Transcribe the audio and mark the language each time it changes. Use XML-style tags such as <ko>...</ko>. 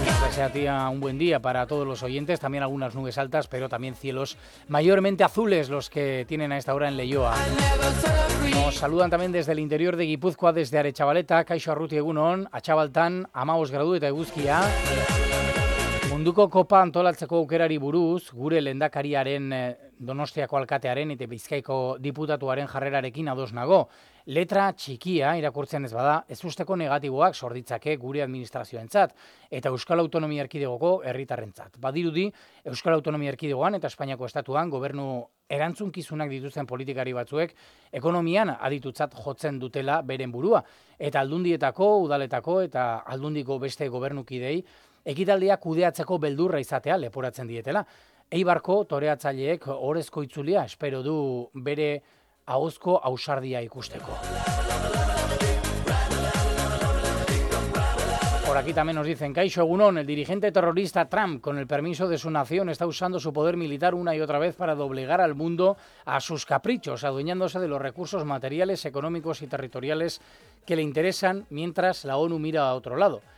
<es>Sea tía un buen día para todos los oyentes, también algunas nubes altas, pero también cielos mayormente azules los que tienen a esta hora en Leioa. Nos saludan también desde el interior de Guipúzcoa, desde Aretxabaleta,</es> <eu>Kaixo Arruti Egunon, Atxabaltan, 15 gradu eta eguzkia. Munduko kopa antolatzeko aukerari buruz, gure lehendakariaren Donostiako alkatearen eta Bizkaiko diputatuaren jarrerarekin ados nago. Letra txikia irakurtzen ez bada, ez usteko negatiboak sorditzake gure administrazioentzat eta Euskal Autonomia Erkidegoko herritarrentzat. Badirudi, Euskal Autonomia Erkidegoan eta Espainiako Estatuan gobernu erantzunkizunak dituzten politikari batzuek ekonomian aditutzat jotzen dutela beren burua. Eta aldundietako, udaletako eta aldundiko beste gobernukidei ekitaldia kudeatzeko beldurra izatea leporatzen dietela. Eibarko toreatzaileek orezko itzulia espero du bere ahozko ausardia ikusteko.</eu> <es>Por aquí también nos dicen,</es> <eu>Kaixo Egunon,</eu> <es>el dirigente terrorista Trump, con el permiso de su nación, está usando su poder militar una y otra vez para doblegar al mundo a sus caprichos, adueñándose de los recursos materiales, económicos y territoriales que le interesan mientras la ONU mira a otro lado.</es>